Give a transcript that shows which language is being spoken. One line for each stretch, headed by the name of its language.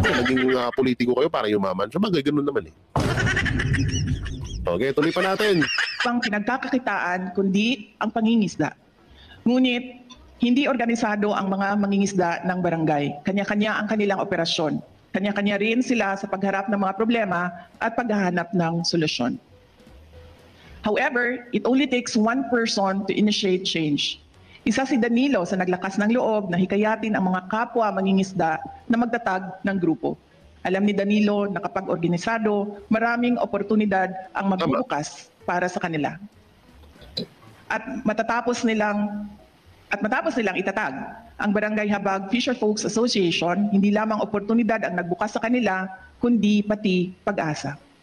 Filipino: Naging politiko kayo para yumaman. Sabagay, ganun naman eh. Okay, tuloy pa natin. Pang pinagkakakitaan kundi ang pangingisda. Ngunit hindi organisado ang mga mangingisda ng barangay. Kanya-kanya ang kanilang operasyon. Kanya-kanya rin sila sa pagharap ng mga problema at paghahanap ng solusyon.
English: However, it only takes one person to initiate change.
Filipino: Isa si Danilo sa naglakas ng loob na hikayatin ang mga kapwa mangingisda na magtatag ng grupo. Alam ni Danilo na kapag organisado, maraming oportunidad ang magbubukas para sa kanila. At matapos nilang itatag ang Barangay Habag Fisherfolks Association, hindi lamang oportunidad ang nagbukas sa kanila, kundi pati pag-asa.